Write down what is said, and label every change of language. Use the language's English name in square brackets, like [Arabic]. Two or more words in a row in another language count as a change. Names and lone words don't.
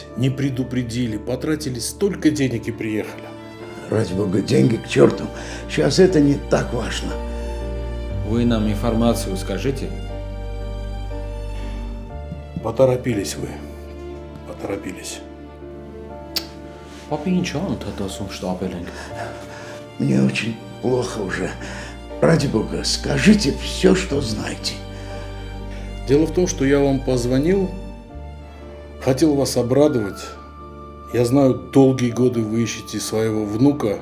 [Russian] Не предупредили, потратили столько денег и приехали. Ради бога, деньги к черту. Сейчас это не так важно. Вы нам информацию скажите? Поторопились вы. Поторопились. Папа, [Armenian] ինչ ան թաթասում շտապել ենք։ [Russian] Мне очень плохо уже. Ради бога, скажите все, что знаете. Дело в том, что я вам позвонил, хотел вас обрадовать. Я знаю, долгие годы вы ищете своего внука.